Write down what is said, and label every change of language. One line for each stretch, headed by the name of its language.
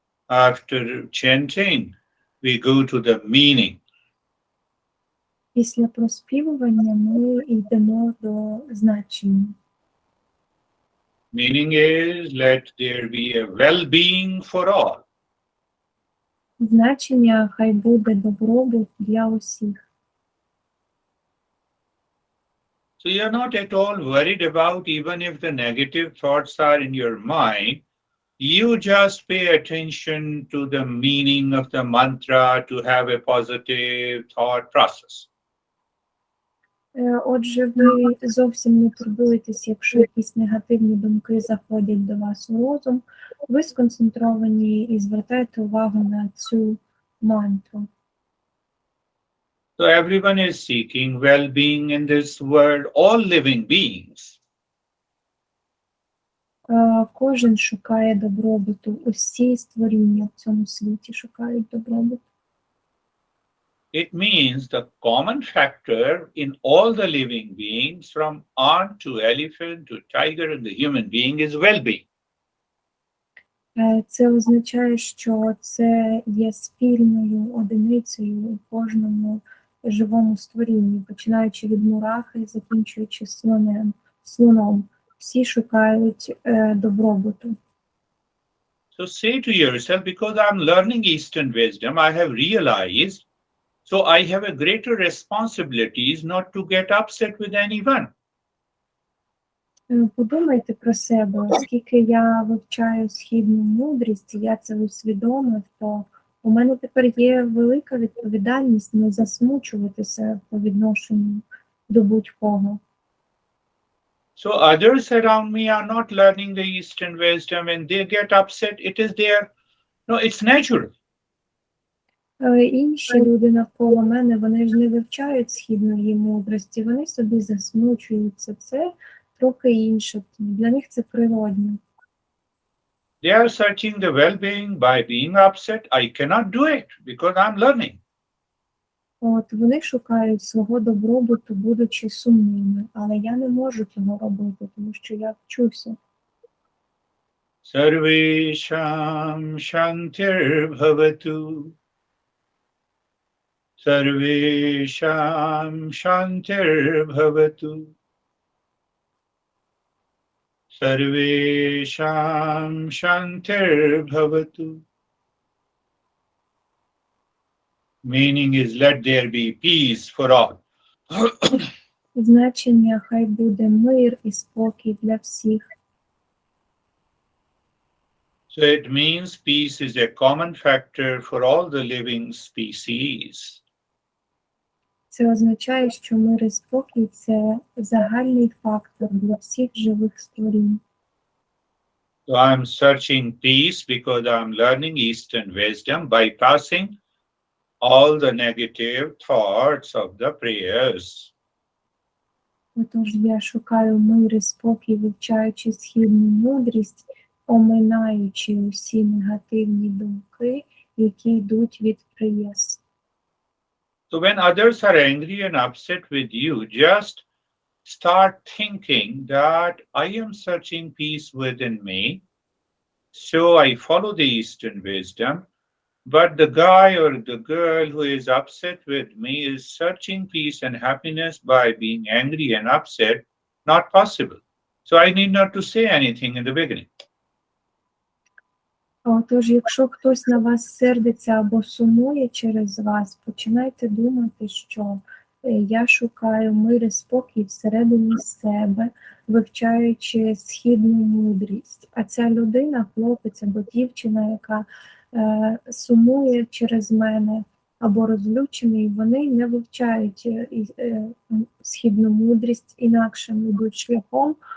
English: After chanting, we go to the meaning.
Ukrainian: Після проспівування ми йдемо до значення.
English: Meaning is, let there be a well-being for all.
Ukrainian: Значення хай буде добробут для усіх.
English: So you're not at all worried about even if the negative thoughts are in your mind. You just pay attention to the meaning of the mantra to have a positive thought process.
Ukrainian: Отже, ви зовсім не турбуєтесь, якщо якісь негативні думки заходять до вас у розум. Ви сконцентровані і звертаєте увагу на цю мантру.
English: So everyone is seeking well-being in this world, all living beings.
Ukrainian: Кожен шукає добробуту. Усі створіння в цьому світі шукають добробуту.
English: It means the common factor in all the living beings, from ant to elephant to tiger and the human being, is well-being.
Ukrainian: Це означає, що це є спільною одиницею у кожному живому створінні, починаючи від мурахи і закінчуючи слоном. Всі шукають добробуту.
English: So say to yourself, because I'm learning Eastern wisdom, I have realized, so I have a greater responsibilities not to get upset with anyone.
Ukrainian: Подумайте про себе, оскільки я вивчаю східну мудрість, і я це усвідомив, то у мене тепер є велика відповідальність не засмучуватися по відношенню до будь-кого.
English: So others around me are not learning the Eastern wisdom and they get upset. It is their, no, it's natural.
Ukrainian: Інші люди навколо мене, вони ж не вивчають східної мудрості, вони собі засмучуються. Це трохи інше. Для них це природне.
English: They are searching the well-being by being upset. I cannot do it because I'm learning.
Ukrainian: От вони шукають свого добробуту, будучи сумними, але я не можу цього робити, тому що я вчуся.
Sanskrit: Sarvesham shantir bhavatu. Sarvesham shantir bhavatu. Sarvesham shantir bhavatu.
English: Meaning is, let there be peace for all.
Ukrainian: Значення хай буде мир і спокій для всіх.
English: So it means peace is a common factor for all the living species.
Ukrainian: Це означає, що мир і спокій – це загальний фактор для всіх живих створінь.
English: So I'm searching peace because I'm learning Eastern wisdom, bypassing all the negative thoughts of the prayers.
Ukrainian: Отож я шукаю мир і спокій, вивчаючи східну мудрість, оминаючи усі негативні думки, які йдуть від приєс.
English: So when others are angry and upset with you, just start thinking that I am searching peace within me. So I follow the Eastern wisdom, but the guy or the girl who is upset with me is searching peace and happiness by being angry and upset. Not possible. So I need not to say anything in the beginning.
Ukrainian: Отож, якщо хтось на вас сердиться або сумує через вас, починайте думати, що Я шукаю мир і спокій всередині себе, вивчаючи східну мудрість. А ця людина, хлопець або дівчина, яка сумує через мене або розлючений, вони не вивчають східну мудрість, інакшим йдуть шляхом.